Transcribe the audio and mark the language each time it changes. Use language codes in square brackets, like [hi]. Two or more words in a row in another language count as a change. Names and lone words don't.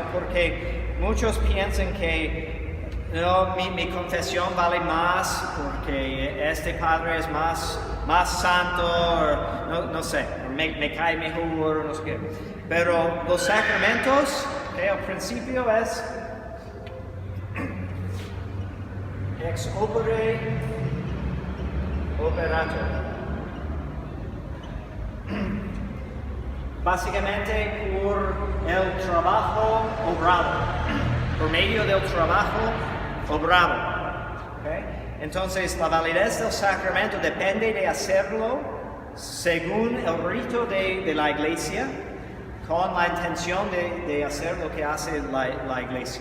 [es] Porque muchos piensan que no, mi confesión vale más porque este padre es más santo, o no sé, me cae mejor, no sé qué. Pero los sacramentos, okay, al principio es [la] ex opere operator. [es] Básicamente por el trabajo obrado, por medio del trabajo obrado. ¿Okay? Entonces, la validez del sacramento depende de hacerlo según el rito de la iglesia, con la intención de hacer lo que hace la iglesia.